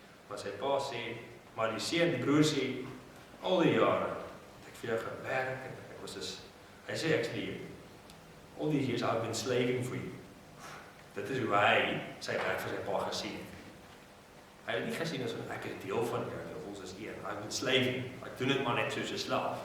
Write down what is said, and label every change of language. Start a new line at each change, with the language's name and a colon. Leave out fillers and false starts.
Afrikaans: Maar sy pa sê, maar die seun, die broer sê, al die jare het ek vir jou gewerk en ek was dus, hy sê ek's lief.
English: All these years I've been slaving for you.
Afrikaans: Dit is hoe hy sy werk vir sy pa gesien het. Hy het nie gesien as ek is deel van jou, ons is een.
English: I've been slaving.
Afrikaans: Ek doen dit maar net soos 'n slaaf.